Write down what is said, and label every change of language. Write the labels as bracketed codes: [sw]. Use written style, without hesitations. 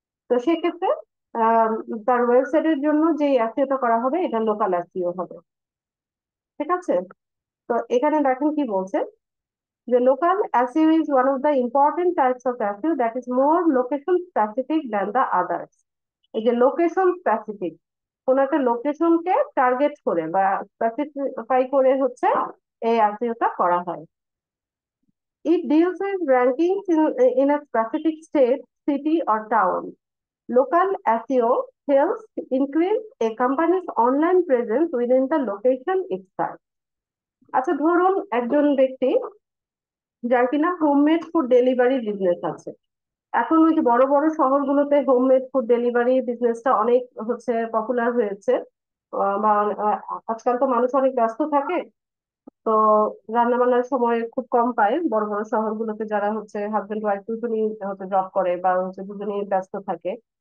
[bn] তো সেক্ষেত্রে আহ তার ওয়েবসাইটের জন্য যে অ্যাসিওটা করা হবে এটা লোকাল অ্যাসিও হবে। ঠিক আছে, তো এখানে দেখেন কি বলছে, যে [en] local SEO is one of the important types of SEO that is more location specific than the others. [bn] এই যে লোকেশন স্পেসিফিক, কোন একটা লোকেশনকে টার্গেট করে বা স্পেসিফাই করে হচ্ছে এই এসইওটা করা হয়। [en] It deals with rankings in a specific state, city or town. Local SEO helps increase a company's online presence within the location itself. [bn] আচ্ছা, ধরুন একজন ব্যক্তি যার কিনা হোমমেড ফুড ডেলিভারি বিজনেস আছে। এখন ওই যে বড় বড় শহরগুলোতে হোমমেড ফুড ডেলিভারি বিজনেসটা অনেক হচ্ছে পপুলার হয়েছে। বা আজকাল তো মানুষ অনেক ব্যস্ত থাকে, তো রান্না বান্নার সময় খুব কম পায় বড় বড় শহরগুলোতে, যারা হচ্ছে হাজবেন্ড ওয়াইফ দুজনই হচ্ছে জব করে বা হচ্ছে দুজনেই ব্যস্ত থাকে।